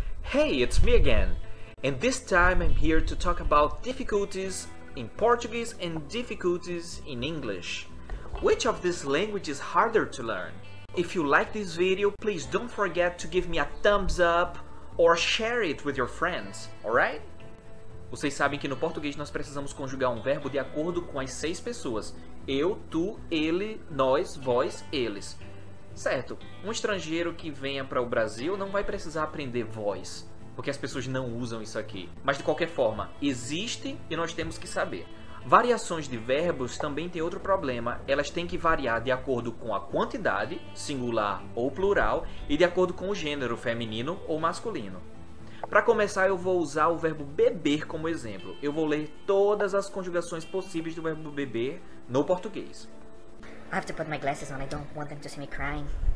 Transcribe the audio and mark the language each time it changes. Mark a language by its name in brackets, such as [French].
[English] Hey, it's me again, and this time I'm here to talk about difficulties in Portuguese and difficulties in English. Which of these languages is harder to learn? If you like this video, please don't forget to give me a thumbs up or share it with your friends, alright? [Portuguese] Vocês sabem que no português nós precisamos conjugar um verbo de acordo com as 6 pessoas. Eu, tu, ele, nós, vós, eles. Certo, um estrangeiro que venha para o Brasil não vai precisar aprender vós, porque as pessoas não usam isso aqui. Mas de qualquer forma, existe e nós temos que saber. Variações de verbos também tem outro problema. Elas têm que variar de acordo com a quantidade, singular ou plural, e de acordo com o gênero, feminino ou masculino. Para começar, eu vou usar o verbo beber como exemplo. Eu vou ler todas as conjugações possíveis do verbo beber no português. [English] I have to put my glasses on. I don't want them to see me crying.